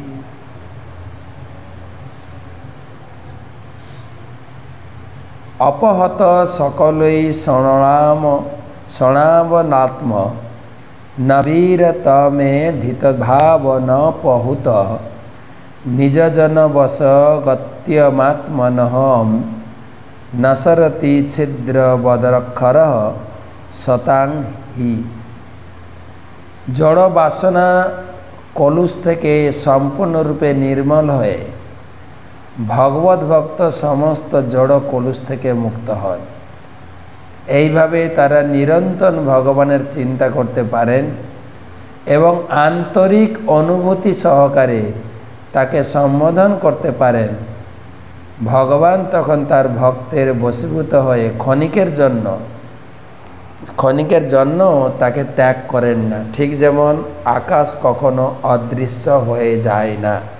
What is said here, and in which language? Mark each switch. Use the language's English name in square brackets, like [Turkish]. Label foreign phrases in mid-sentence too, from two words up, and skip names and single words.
[Sanskrit] अपहत सकलै क्षणावनात्म नवीरतमेधित भाव न पहुत निज जन वशगत्यमात्मनः न सरति छिद्र बदक्षरः सतां हि। [Bangla] জড় বাসনা কলুষ থেকে সম্পূর্ণ রূপে নির্মল হয়ে ভগবত ভক্ত সমস্ত জড় কলুষ থেকে মুক্ত হয়। এইভাবে তারা নিরন্তর ভগবানের চিন্তা করতে পারেন এবং আন্তরিক অনুভূতি সহকারে তাকে সম্বোধন করতে পারেন। ভগবান তখন তার ভক্তের বশীভূত হয়ে ক্ষণিকের জন্য তাকে ত্যাগ করেন না, ঠিক যেমন আকাশ কখনো অদৃশ্য হয়ে যায় না।